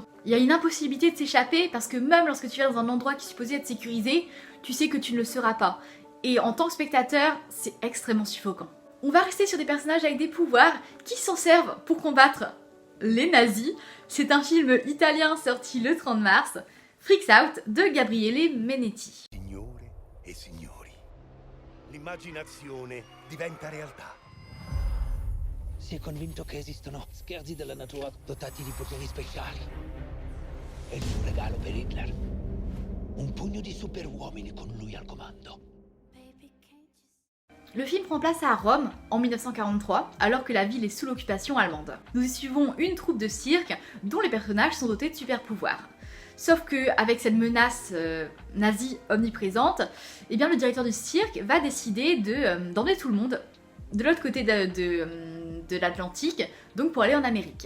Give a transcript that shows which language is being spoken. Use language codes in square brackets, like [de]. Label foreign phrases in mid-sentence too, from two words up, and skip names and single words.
[fr] Il y a une impossibilité de s'échapper, parce que même lorsque tu es dans un endroit qui est supposé être sécurisé, tu sais que tu ne le seras pas. Et en tant que spectateur, c'est extrêmement suffocant. On va rester sur des personnages avec des pouvoirs qui s'en servent pour combattre les nazis. C'est un film italien sorti le 30 mars, Freaks Out de Gabriele Menetti. [it] Signore e signori, l'immaginazione diventa realtà. Si è convinto che esistono scherzi della natura dotati di poteri speciali. E il suo regalo per Hitler? Un pugno di superuomini con lui al comando. [fr] Le film prend place à Rome en 1943, alors que la ville est sous l'occupation allemande. Nous y suivons une troupe de cirque dont les personnages sont dotés de super pouvoirs. Sauf qu'avec cette menace nazie omniprésente, eh bien, le directeur du cirque va décider d'emmener tout le monde de l'autre côté de l'Atlantique, donc pour aller en Amérique.